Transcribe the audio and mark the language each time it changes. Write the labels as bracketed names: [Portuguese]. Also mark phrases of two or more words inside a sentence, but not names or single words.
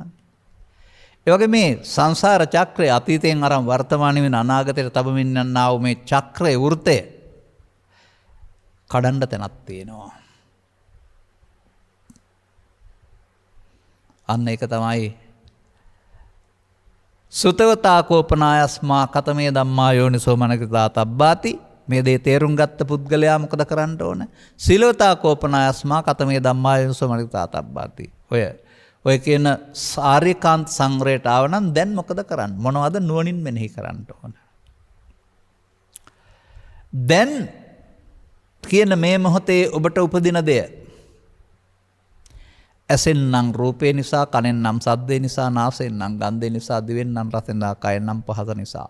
[Sinhala] ඒ වගේ මේ සංසාර චක්‍රය අතීතයෙන් අරන් වර්තමානයේ වෙන අනාගතයට තබමින් යනා වූ මේ චක්‍රයේ වෘතය කඩන්න තැනක් තියෙනවා. අන්න ඒක තමයි [Pali] සුතවතා කෝපනායස්මා කතමේ ධම්මා යෝනිසෝ මනසිතා තබ්බාති. [Sinhala] මේ දේ තේරුම් ගත්ත පුද්ගලයා මොකද කරන්න ඕන? [Pali] සීලවතා කෝපනායස්මා කතමේ ධම්මා යෝනිසෝ මනසිතා තබ්බාති. [Sinhala] ඔය කියන සාරිකාන්ත සංග්‍රහයට ආව නම් දැන් මොකද කරන්නේ? මොනවද නුවණින් මෙනෙහි කරන්න ඕන? දැන් කියන මේ මොහොතේ ඔබට උපදින දෙය ඇසෙන් නම් රූපේ නිසා, කනෙන් නම් ශබ්දේ නිසා, නාසයෙන් නම් ගන්ධේ නිසා, දිවෙන් නම් රසෙන්, කයෙන් නම් පහස නිසා.